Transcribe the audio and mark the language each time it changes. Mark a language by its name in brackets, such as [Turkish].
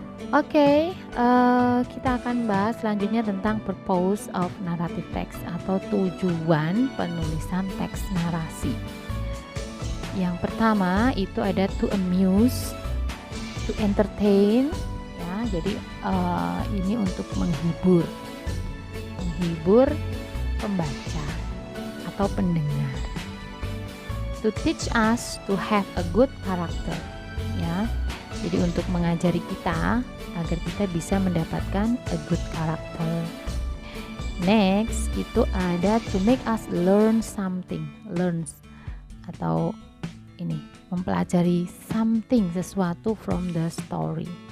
[Indonesian] Oke, kita akan bahas selanjutnya tentang [English] purpose of narrative text [Indonesian] atau tujuan penulisan teks narasi. Yang pertama itu ada [English] to amuse, to entertain, [Indonesian] ya. Jadi ini untuk menghibur pembaca atau pendengar. [English] To teach us to have a good character, ya. [Indonesian] Jadi untuk mengajari kita agar kita bisa mendapatkan [English] a good character. Next [Indonesian] itu ada [English] to make us learn something, learns [Indonesian] atau ini mempelajari [English] something, [Indonesian] sesuatu [English] from the story.